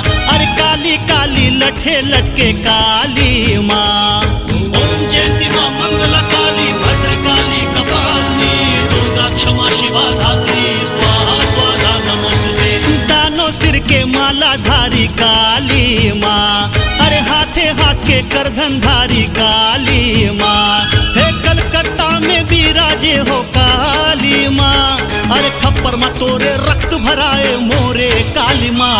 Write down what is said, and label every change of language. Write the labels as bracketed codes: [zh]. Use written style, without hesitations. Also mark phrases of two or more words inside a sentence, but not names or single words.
[bho] अरे काली काली लठे लटके काली माँ। [sa] ओम जयंती माँ मंगला काली भद्र काली कपालिनी दुर्गा क्षमा शिवा धात्री स्वाहा स्वाहा नमोस्तुते। [bho] दानों सिर के माला धारी काली माँ। अरे हाथे हाथ के करधन धारी काली माँ। हे कलकत्ता में विराजे हो काली माँ। अरे खप्पर में तोरे रक्त भराए मोरे काली माँ।